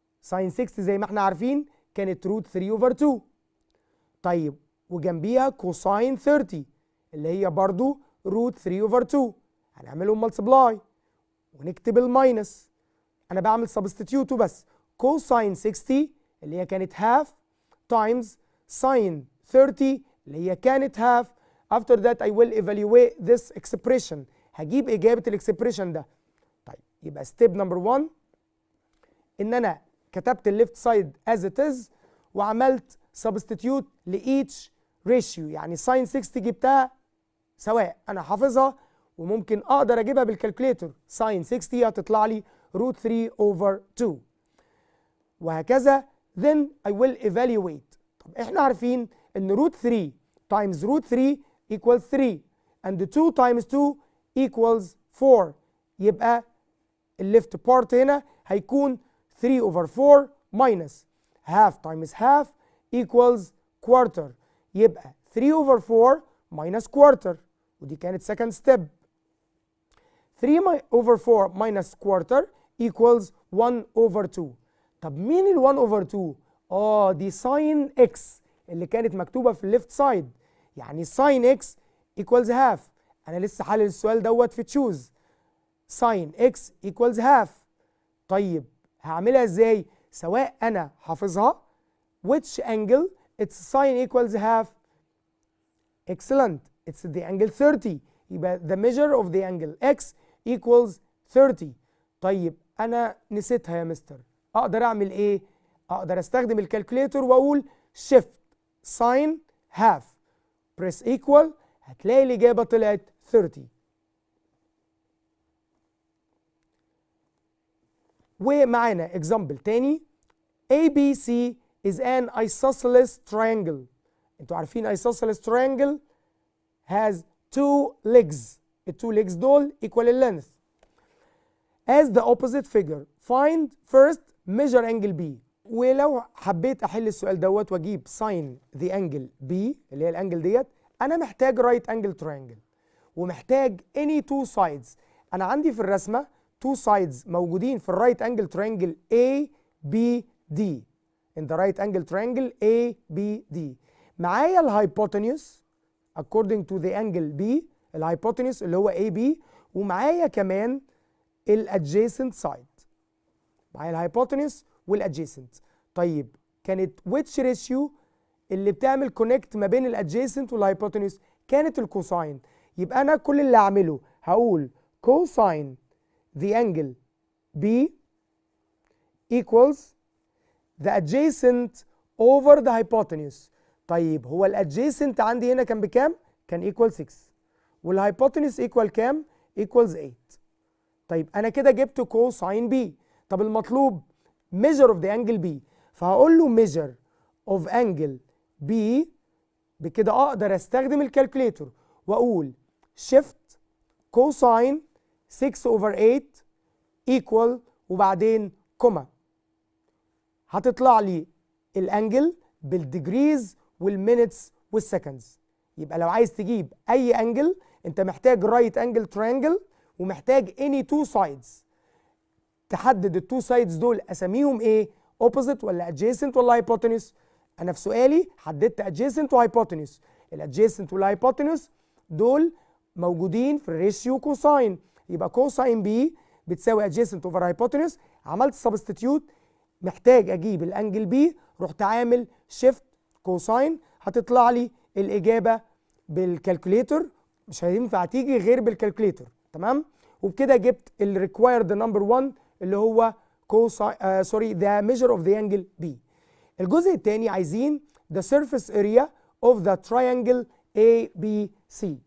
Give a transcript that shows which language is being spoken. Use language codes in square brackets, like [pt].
[ar] sin 60 زي ما احنا عارفين كانت روت 3 over 2. طيب وجنبيها cosine 30 اللي هي برضو روت 3 over 2، هنعملهم multiply ونكتب الماينس. انا بعمل substitute بس. cosine 60 اللي هي كانت half times sin 30 اللي هي كانت half. [en] After that I will evaluate this expression. [ar] هجيب إجابة الإكسبريشن ده. طيب يبقى [en] step number 1 [ar] إن أنا كتبت الليفت سايد as it is وعملت substitute لeach ratio، يعني sin 60 جبتها سواء أنا حافظها وممكن أقدر أجيبها بالكالكوليتر. [en] sin 60 هتطلع لي root 3 over 2 وهكذا. then I will evaluate. [ar] طب إحنا عارفين إن [en] root 3 times root 3 equals 3 and 2 times 2 equals 4، [ar] يبقى الليفت بارت هنا هيكون [en] 3 over 4 minus half times half equals quarter، يبقى 3 over 4 minus quarter، ودي كانت second step. 3 over 4 minus quarter equals 1 over 2. [ar] طب مين ال 1 over 2؟ دي sin x اللي كانت مكتوبة في الليفت سايد، يعني [en] sin x equals half. [ar] أنا لسه حالل السؤال دوت في تشوز. [en] sin x equals half. [ar] طيب هعملها ازاي؟ سواء أنا حافظها [en] which angle its sin equals half. Excellent. It's the angle 30. يبقى the measure of the angle x equals 30. [ar] طيب أنا نسيتها يا مستر، أقدر أعمل إيه؟ أقدر أستخدم الكالكوليتر وأقول [en] shift sin half press equal، [ar] هتلاقي الإجابة طلعت 30. [en] ومعانا example تاني. ABC is an isosceles triangle. انتوا عارفين isosceles triangle has two legs. التو legs دول equal in length. As the opposite figure, find first measure angle B. [ar] ولو حبيت احل السؤال دوت واجيب sin the angle B اللي هي الانجل ديت، انا محتاج [en] right angle triangle [ar] ومحتاج [en] any two sides. [ar] انا عندي في الرسمه two sides موجودين في الرايت انجل triangle A B D. [en] in the right angle triangle A B D. [ar] معايا الهايبوتنيوس according to the angle B، الهايبوتنيوس اللي هو AB، ومعايا كمان الادجيسنت سايد. معايا الهايبوتنيوس والادجيسنت. طيب كانت which ratio اللي بتعمل كونكت ما بين الادجيسنت والهايبوتنيوس؟ كانت الكوساين. يبقى انا كل اللي اعمله هقول [en] cosine the angle B equals the adjacent over the hypotenuse. [ar] طيب هو الادجيسنت عندي هنا كان بكام؟ كان equal 6 والهايبوتنيوس equal كام؟ equals 8. طيب انا كده جبت cosine B. [en] طب المطلوب measure of the angle B، [ar] فهقول له [en] measure of angle B. [ar] بكده اقدر استخدم الكالكوليتور واقول shift cosine 6 over 8 equal وبعدين كوما، هتطلع لي الانجل بالديجريز والمينتس والسكندز. يبقى لو عايز تجيب اي انجل انت محتاج رايت انجل ترينجل ومحتاج اني تو سايدز. تحدد التو سايدز دول اساميهم ايه؟ اوبوزيت ولا ادجيسنت ولا هايبوتنيوس؟ انا في سؤالي حددت ادجيسنت وهايبوتنيوس. الادجيسنت والهايبوتنيوس دول موجودين في الريشيو كوساين، يبقى كوساين بي بتساوي ادجيسنت اوفر هايبوتنيوس. عملت سبستيتيوت، محتاج اجيب الانجل بي، رحت عامل شيفت كوساين، هتطلع لي الاجابه بالكالكوليتر، مش هينفع تيجي غير بالكالكوليتر. تمام؟ وبكده جبت الريكوايرد نمبر 1 اللي هو كوساين ذا ميجر اوف ذا انجل بي. الجزء الثاني عايزين [en] the surface area of the triangle ABC.